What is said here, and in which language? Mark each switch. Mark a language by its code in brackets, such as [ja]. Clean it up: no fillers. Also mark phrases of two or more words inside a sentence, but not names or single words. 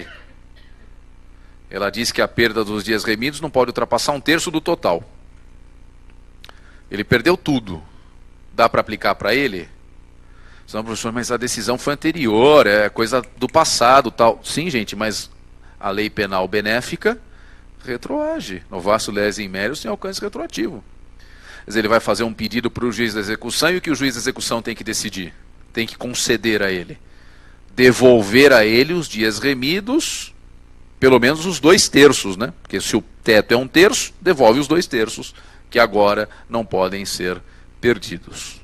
[pt] Ela diz que a perda dos dias remidos não pode ultrapassar 1/3 do total. Ele perdeu tudo. Dá para aplicar para ele? Não, professor, mas a decisão foi anterior, é coisa do passado, tal. Sim, gente, mas a lei penal benéfica retroage. [la] Novatio legis in melius [pt] tem alcance retroativo. Quer dizer, ele vai fazer um pedido para o juiz da execução e o que o juiz da execução tem que decidir? Tem que conceder a ele. Devolver a ele os dias remidos, pelo menos os 2/3, né? Porque se o teto é 1/3, devolve os 2/3, que agora não podem ser perdidos.